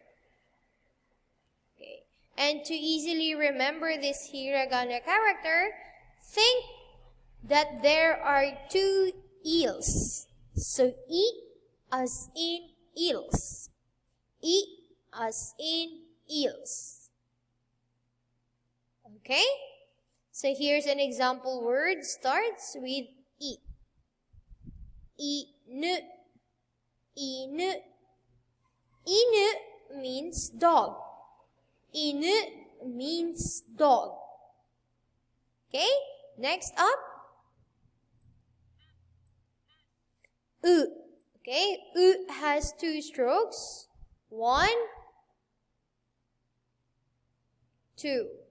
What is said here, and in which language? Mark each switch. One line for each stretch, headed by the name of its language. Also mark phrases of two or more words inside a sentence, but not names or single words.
English: Okay, and to easily remember this Hiragana character, think that there are 2 eels. So I as in eels. I as in eels. Okay? So here's an example word. Starts with I. Inu. Inu. Inu means dog. Inu means dog. Okay? Next up. U. Okay? U has 2 strokes. 1, 2.